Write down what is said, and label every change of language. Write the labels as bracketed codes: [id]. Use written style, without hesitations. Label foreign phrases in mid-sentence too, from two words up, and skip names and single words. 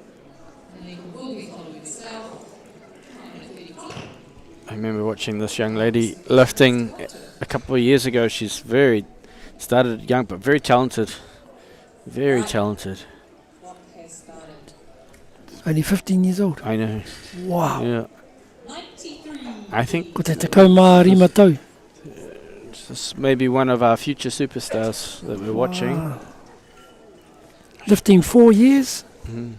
[en] I remember watching this young lady lifting a couple of years ago. She's started young but very talented. Very talented. Only 15 years old. I know. Wow. Yeah. I think [mi] Ko te tekau mā rima tau. [en] this may be one of our future superstars that we're watching. Lifting 4 years. Mm.